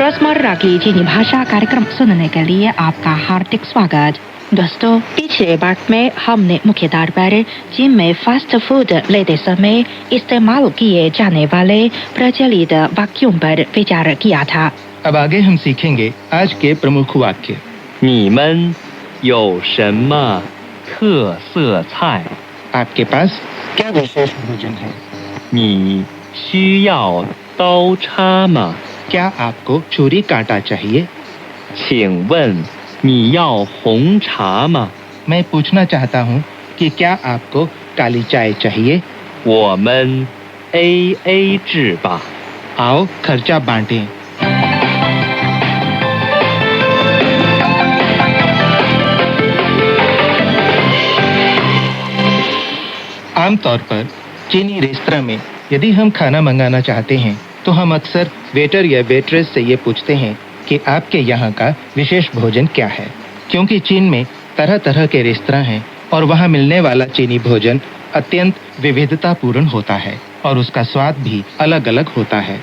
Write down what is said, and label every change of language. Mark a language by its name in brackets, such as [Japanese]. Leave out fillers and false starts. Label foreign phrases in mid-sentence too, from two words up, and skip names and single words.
[Hindi] रोजमर्रा की चीनी भाषा कार्यक्रम सुनने के लिए आपका हार्दिक स्वागत। दोस्तों, पिछले पार्ट में हमने मुख्य तौर पर जिम में [English] fast food [Hindi] लेते समय इस्तेमाल किए जाने वाले प्रचलित वाक्यों पर विचार किया था। अब आगे हम सीखेंगे आज के प्रमुख वाक्य। [Chinese] 你们有什么特色菜？ [Hindi] आपके पास क्या विशेष भोजन है? [Chinese] 你需要刀叉吗？ [Hindi] क्या आपको छुरी कांटा चाहिए? [Chinese] 请问你要红茶吗？ [Hindi] मैं पूछना चाहता हूँ कि क्या आपको काली चाय चाहिए? [Chinese] 我们 AA 制吧。 [Hindi] आओ खर्चा बांटें। आमतौर पर चीनी रेस्तरां में यदि हम खाना मंगाना चाहते हैं तो हम अक्सर वेटर या वेट्रेस से ये पूछते हैं कि आपके यहाँ का विशेष भोजन क्या है, क्योंकि चीन में तरह तरह के रेस्तरां हैं और वहाँ मिलने वाला चीनी भोजन अत्यंत विविधतापूर्ण होता है और उसका स्वाद भी अलग अलग होता है।